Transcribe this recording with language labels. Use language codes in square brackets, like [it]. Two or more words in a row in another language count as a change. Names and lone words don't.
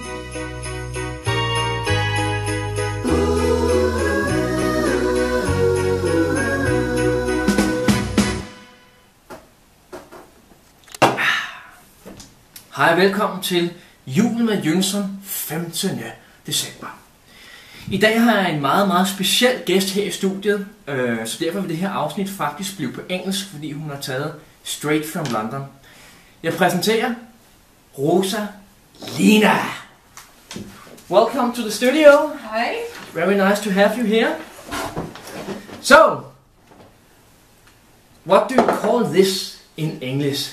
[da] Hej og velkommen til Jul med Jønsson 15. december. I dag har jeg en meget speciel gæst her i studiet, så derfor vil det her afsnit faktisk blive på engelsk, fordi hun har taget [en] straight from [da] London. Jeg præsenterer Rosa Lina. [en] Welcome to the studio. Hi. Very nice to have you here. So, what do you call this in English?